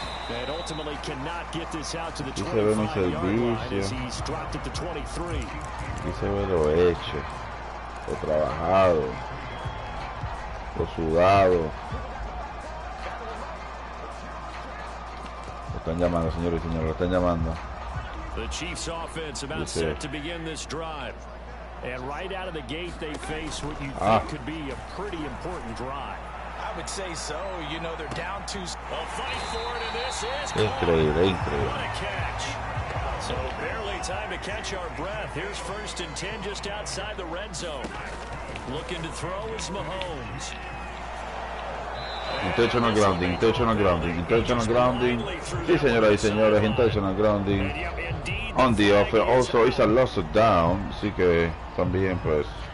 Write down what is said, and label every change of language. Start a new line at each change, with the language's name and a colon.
English: And ultimately cannot get this out to the 25-yard line as he's dropped at the 23.
Spanish: Aquí se ve lo hecho, lo trabajado, lo sudado. Lo están llamando, señores y señores, lo están llamando.
English: The Chiefs offense about set to begin this drive. And right out of the gate, they face what you think could be a pretty important drive. I would say so. You know, they're down 2. A fight for it, and this is
Spanish: increíble.
English: What a catch. So barely time to catch our breath. Here's 1st and 10 just outside the red zone. Looking to throw is Mahomes. Intentional grounding, intentional grounding, intentional grounding.
Spanish: Sí, señoras y señores,
English: intentional grounding. On the offense, also it's a loss of down,
Spanish: así que también pues